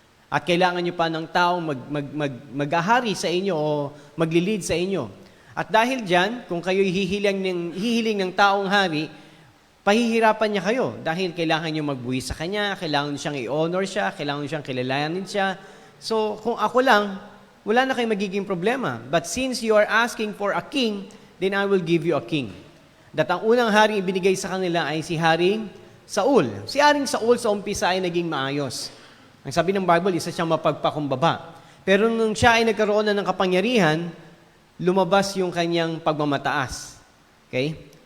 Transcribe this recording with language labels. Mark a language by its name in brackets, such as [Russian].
[Filipino] At kailangan nyo pa ng taong mag-ahari sa inyo o maglilid sa inyo. At dahil dyan, kung kayo'y hihiling ng taong hari, pahihirapan niya kayo dahil kailangan niyo magbuwis sa kanya, kailangan siyang i-honor siya, kailangan siyang kilalanin siya. So, kung ako lang, wala na kayong magiging problema. [English] But since you are asking for a king, then I will give you a king. [Filipino] At ang unang hari ibinigay sa kanila ay si Haring Saul. Si Haring Saul sa umpisa ay naging maayos. Ang sabi ng Bible, isa siyang mapagpakumbaba. Pero nung siya ay nagkaroon na ng kapangyarihan, lumabas yung kanyang pagmamataas. Okay?